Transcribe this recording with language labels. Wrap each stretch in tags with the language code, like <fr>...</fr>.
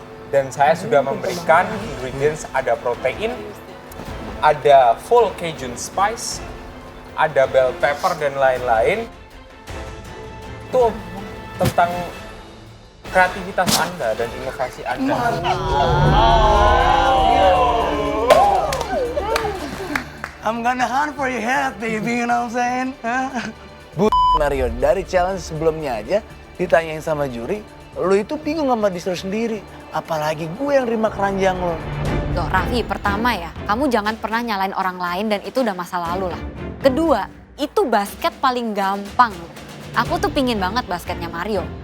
<id>Dan saya sudah memberikan ingredients, ada protein, ada full Cajun spice, ada bell pepper dan lain-lain. Itu tentang kreativitas Anda dan inovasi Anda.</id> <en>I'm gonna hunt for your head, baby, you know what I'm saying?</en> <id>Mario, dari challenge sebelumnya aja ditanyain sama juri, lu itu bingung sama distro sendiri. Apalagi gue yang terima keranjang lo. Loh Raffi, pertama ya, kamu jangan pernah nyalain orang lain dan itu udah masa lalu lah. Kedua, itu basket paling gampang. Aku tuh pingin banget basketnya Mario.</id>